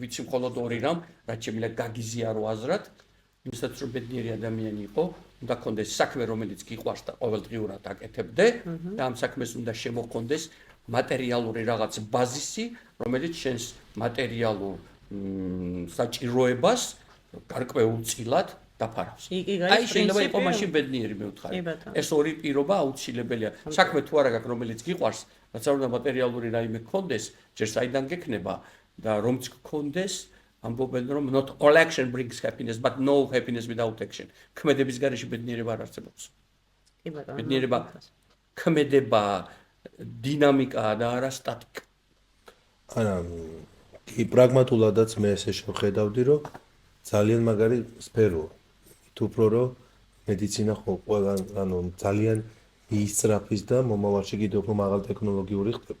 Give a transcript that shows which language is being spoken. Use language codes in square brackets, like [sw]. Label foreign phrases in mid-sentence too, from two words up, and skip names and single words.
[ka] ვიცი მხოლოდ ორი რამ, რაც შემიძლია გაგიზიარო აზრად, იმისაც რომ ბედნიერი ადამიანი იყო, უნდა ქონდეს საქმე, რომელიც გიყვარს და ყოველდღიურად აკეთებდე და ამ საქმეს უნდა შემოხონდეს მატერიალური რაღაც ბაზისი, რომელიც შენს მატერიალურ საჭიროებას გარკვეულწილად დაფარავს. აი შეიძლება იყო მაშინ ბედნიერი მე ვთხარი. ეს ორი პირობა აუცილებელია. საქმე თუ არა გაქვს, რომელიც გიყვარს, რაც არ უნდა მატერიალური რაიმე გქონდეს, ჯერ საიდან გექნება და რომც გქონდეს, ამბობენ რომ [en] not all action brings happiness, but no happiness without action. [ka] ქმედების გარეშე ბედნიერება არ არსებობს. კი ბატონო. ბედნიერება ქმედება დინამიკაა და არა სტატიკა. არა, კი პრაგმატულადაც მე ესე შევხედავდი, რომ ძალიან მაგარი სფეროა. თუ უფრო რომ მედიცინა ხო ყველა ანუ ძალიან ისწრაფის და მომავალში კიდევ უფრო მაღალ ტექნოლოგიური ხდება.